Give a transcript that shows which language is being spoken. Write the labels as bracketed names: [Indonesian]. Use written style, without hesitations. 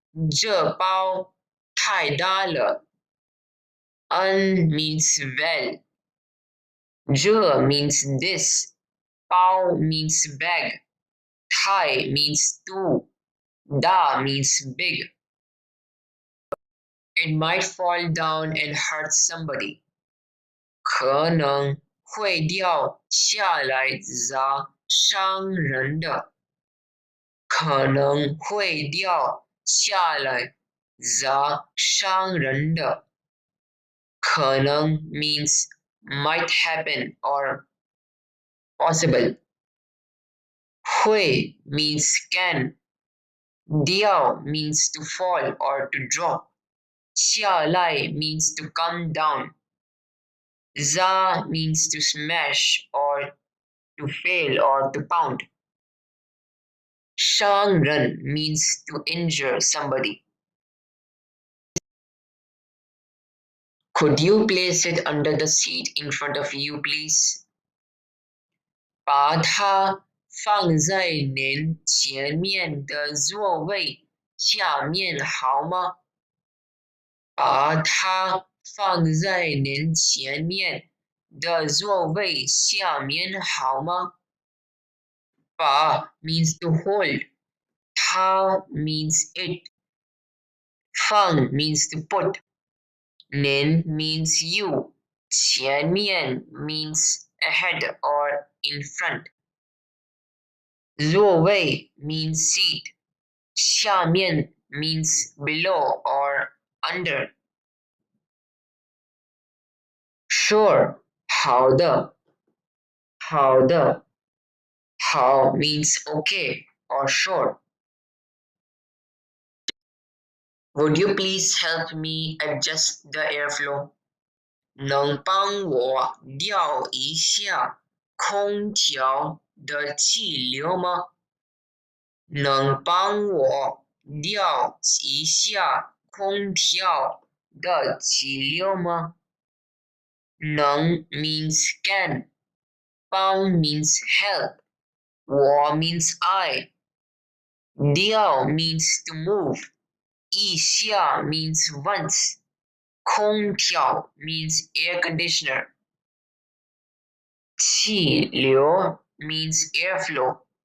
[Chinese] 这包太大了。 [English] means well. 这 means this. 包 means bag. 太 means too. 大 means big. It might fall down and hurt somebody. [Chinese] 可能会掉下来砸伤人的。可能会掉下来砸伤人的。 [English] 可能 means might happen or possible. 会 means can. 掉 means to fall or to drop. 下来 means to come down. 砸 means to smash or to fail or to pound. 伤人 means to injure somebody. Could you place it under the seat in front of you, please? [Chinese] 把它放在您前面的座位下面好吗？把它放在您前面的座位下面好吗？把 [English] means to hold. 它 means it. 放 means to put. 您 means you. 前面 means ahead or in front. 座位 means seat. 下面 means below or under. Sure. [Chinese] 好的。好的。 [English] 好 means okay or sure. Would you please help me adjust the airflow? [Chinese] 能帮我调一下空调的气流吗？能帮我调一下空调的气流吗？ [English] 能 means can, 帮 means help, 我 means I, 调 means to move, 一下 means once, 空调 means air conditioner, 气流 means airflow.